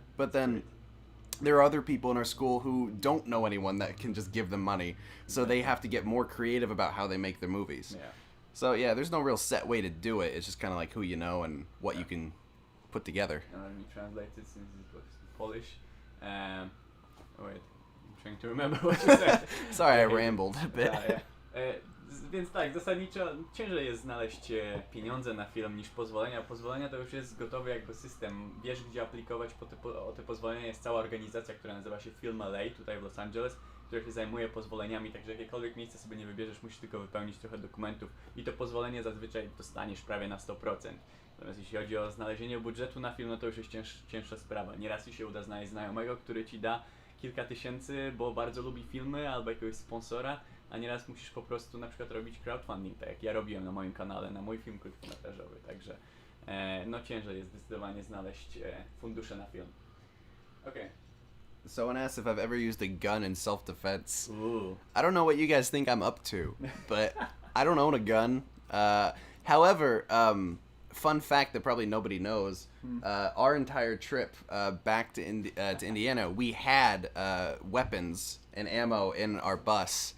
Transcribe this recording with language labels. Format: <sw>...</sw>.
<en>But then there are other people in our school who don't know anyone that can just give them money, so they have to get more creative about how they make their movies. Yeah. So, yeah, there's no real set way to do it. It's just kind of like who you know and what you can put together. Let me translate it since it was Polish. Wait, I'm trying to remember what you said. Sorry, I rambled a bit.</en> <pl>Więc tak, zasadniczo ciężej jest znaleźć pieniądze na film niż pozwolenia. Pozwolenia to już jest gotowy jakby system. Wiesz, gdzie aplikować o te pozwolenia. Jest cała organizacja, która nazywa się Film LA tutaj w Los Angeles, która się zajmuje pozwoleniami, także jakiekolwiek miejsce sobie nie wybierzesz, musisz tylko wypełnić trochę dokumentów i to pozwolenie zazwyczaj dostaniesz prawie na 100%. Natomiast jeśli chodzi o znalezienie budżetu na film, no to już jest cięższa sprawa. Nieraz ci się uda znaleźć znajomego, który ci da kilka tysięcy, bo bardzo lubi filmy, albo jakiegoś sponsora, a nieraz musisz po prostu na przykład robić crowdfunding, tak jak ja robiłem na moim kanale, na mój film krótkometrażowy, także no ciężej jest zdecydowanie znaleźć fundusze na film.</pl> <en>Okay. Someone asked if I've ever used a gun in self-defense. Ooh. I don't know what you guys think I'm up to, but I don't own a gun. However, fun fact that probably nobody knows, our entire trip back to Indiana, we had weapons and ammo in our bus.</en>